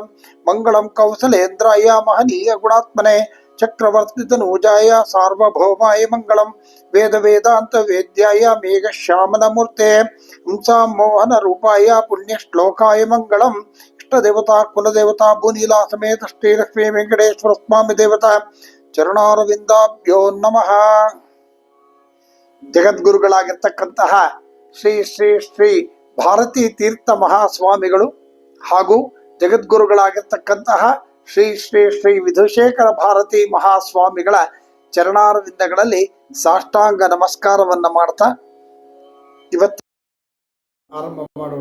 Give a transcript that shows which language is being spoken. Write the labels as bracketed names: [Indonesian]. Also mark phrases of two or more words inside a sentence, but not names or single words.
[Sanskrit] मंगलम कौसलेन्द्राय महनीय गुणात्मने चक्रवर्तितनूजाय सार्वभौमाय मंगलम। वेद वेदांत वेद्याय मेघश्यामलमूर्ते हंसा मोहन रूपाय पुण्यश्लोकाय मंगलम। इष्टदेवता कुलदेवता भूनीला समेत श्री लक्ष्मी वेंकटेश्वर स्वामी देवता ಚರಣಾರವಿಂದಾಭ್ಯೋ ನಮಃ। [Kannada] ಜಗದ್ಗುರುಗಳಾಗಿರ್ತಕ್ಕಂತಹ ಶ್ರೀ ಶ್ರೀ ಶ್ರೀ ಭಾರತೀ ತೀರ್ಥ ಮಹಾಸ್ವಾಮಿಗಳು ಹಾಗೂ ಜಗದ್ಗುರುಗಳಾಗಿರ್ತಕ್ಕಂತಹ ಶ್ರೀ ಶ್ರೀ ಶ್ರೀ ವಿಧುಶೇಖರ ಭಾರತೀ ಮಹಾಸ್ವಾಮಿಗಳ ಚರಣಾರವಿಂದಗಳಲ್ಲಿ ಸಾಷ್ಟಾಂಗ ನಮಸ್ಕಾರವನ್ನ ಮಾಡ್ತಾ ಇವತ್ತು ಆರಂಭ ಮಾಡೋಣ।